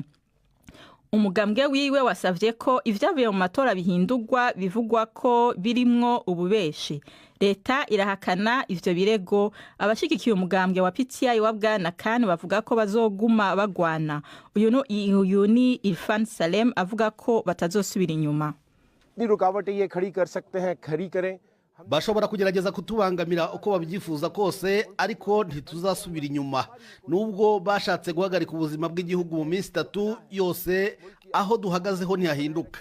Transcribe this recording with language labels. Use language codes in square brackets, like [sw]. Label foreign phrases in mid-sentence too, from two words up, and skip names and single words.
[rn] Umugambwe wiwe wasavye ko ivyavuye mu matora bihindurwa, bivugwa ko birimwo ububeshi. Leta irahakana ivyo birego. Abashigikiye umugambwe wa PTI wa Bwana Khan bavuga ko bazoguma bagwana. Uyu ni Irfan Salem avuga ko batazosubira inyuma. [rw] Bashobora kugerageza kutubangamira uko babyifuza kose, ariko ntituzasubira inyuma. Nubwo bashatse guhagarika ubuzima bw'igihugu mu minsi 3 yose, aho duhagazeho ntihahinduka.